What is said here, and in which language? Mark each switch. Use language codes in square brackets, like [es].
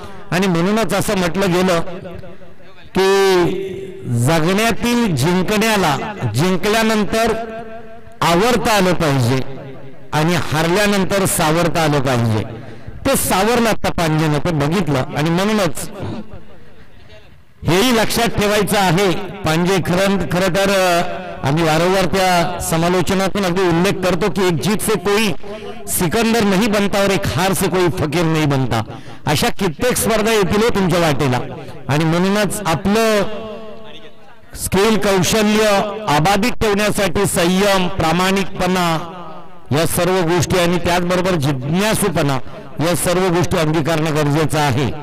[mr] आणि म्हणूनच असं म्हटलं गेलं की जगण्यातील जिंकल्यानंतर आवरता आलं पाहिजे आणि हारल्यानंतर सावरता आलं पाहिजे. ते सावरलं आता पांजेनं ते बघितलं आणि म्हणूनच हेही लक्षात ठेवायचं आहे. पांजे खरं तर आम्ही वारंवार त्या समालोचनातून अगदी उल्लेख करतो की [hi] एक जीत से कोई सिकंदर नहीं बनता [mr] और एक हार से कोई फकीर नहीं बनता. अशा कित्येक स्पर्धा येतील तुमच्या वाटेला आणि म्हणूनच आपलं स्किल कौशल्य अबाधित ठेवण्यासाठी संयम, प्रामाणिकपणा या सर्व गोष्टी आणि त्याचबरोबर जिज्ञासूपणा या सर्व गोष्टी अंगीकारणं गरजेचं आहे.